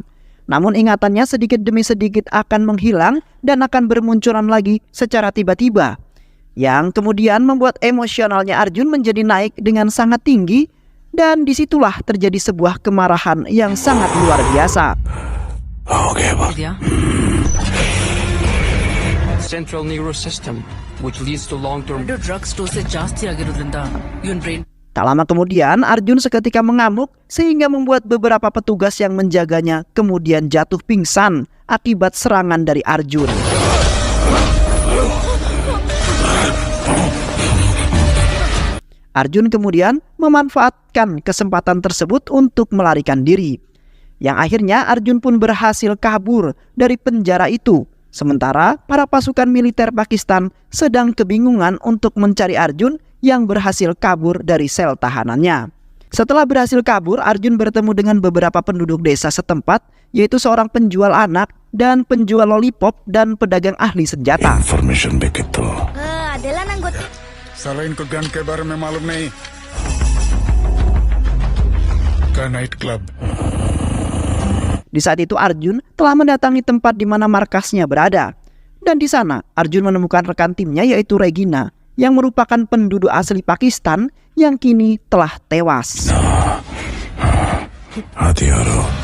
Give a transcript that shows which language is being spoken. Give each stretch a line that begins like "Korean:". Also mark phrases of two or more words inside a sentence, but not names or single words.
Indonesian: Namun ingatannya sedikit demi sedikit akan menghilang dan akan bermunculan lagi secara tiba-tiba, yang kemudian membuat emosionalnya Arjun menjadi naik dengan sangat tinggi, dan disitulah terjadi sebuah kemarahan yang sangat luar biasa. Oke, Pak.
English: central nervous system, which leads to long-term drugs dosage
Kannada: ಜಾಸ್ತಿ ಆಗಿರೋದ್ರಿಂದ ಇವನ್ ಬ್ರೈನ್.
Indonesian: Tak lama kemudian, Arjun seketika mengamuk sehingga membuat beberapa petugas yang menjaganya kemudian jatuh pingsan akibat serangan dari Arjun. Arjun kemudian memanfaatkan kesempatan tersebut untuk melarikan diri. Yang akhirnya Arjun pun berhasil kabur dari penjara itu. Sementara para pasukan militer Pakistan sedang kebingungan untuk mencari Arjun yang berhasil kabur dari sel tahanannya. Setelah berhasil kabur, Arjun bertemu dengan beberapa penduduk desa setempat, yaitu seorang penjual anak dan penjual lollipop dan pedagang ahli senjata. इन्फॉर्मेशन बेकितो adalah anggota.
Hindi: साला इनको गन के बारे में मालूम नहीं का
English: night club.
Indonesian: Di saat itu Arjun telah mendatangi tempat di mana markasnya berada. Dan di sana Arjun menemukan rekan timnya yaitu Regina, yang merupakan penduduk asli Pakistan yang kini telah tewas.
Hindi: हथियारों